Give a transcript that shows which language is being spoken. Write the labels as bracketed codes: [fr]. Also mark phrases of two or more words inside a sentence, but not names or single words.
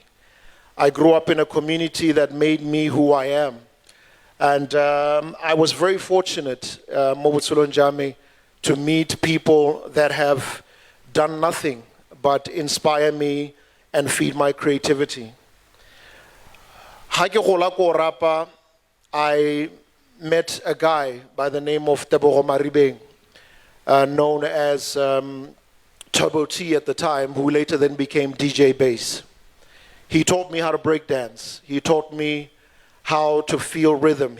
[en] I grew up in a community that made me who I am. And I was very fortunate, to meet people that have done nothing but inspire me and feed my creativity. [tn] Ha ke gola ko Rapa, [en] I met a guy by the name of Tebogo Maribeng, known as Turbo T at the time, who later then became DJ Bass. He taught me how to break dance. He taught me how to feel rhythm.